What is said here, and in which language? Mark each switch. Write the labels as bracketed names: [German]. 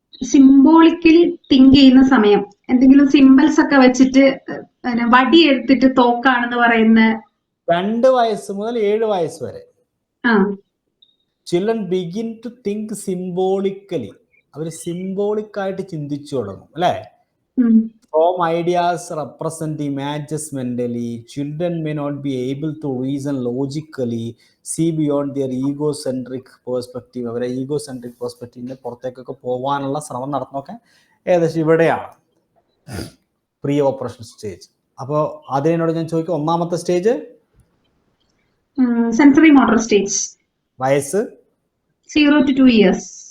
[Malayalam] Symbolically think ചെയ്യുന്ന സമയം, എന്തെങ്കിലും സിംബൽസ് ഒക്കെ വെച്ചിട്ട് വടി എടുത്തിട്ട് തോക്കാണെന്ന് പറയുന്ന [English] 2 [Malayalam] വയസ്സ് മുതൽ 7 വയസ്സ് വരെ [English] Children begin to think symbolically. [Malayalam] Our symbolic ആയിട്ട് ചിന്തിച്ചു തുടങ്ങും, അല്ലെ. [English] From ideas represent images mentally, children may not be able to reason logically, see beyond their egocentric perspective. [Malayalam] അവരെ ഈഗോസെൻട്രിക് പെർസ്പെക്റ്റീവിന്റെ പുറത്തേക്കൊക്കെ പോകാനുള്ള ശ്രമം നടത്തുന്നൊക്കെ ഏകദേശം ഇവിടെയാണ് പ്രീ ഓപ്പറേഷൻ സ്റ്റേജ്. അപ്പോൾ അതിനോട് ഞാൻ ചോദിക്കും, ഒന്നാമത്തെ സ്റ്റേജ് [English] sensory motor stage, [Malayalam] വയസ്സ് [English] 0 to 2 years.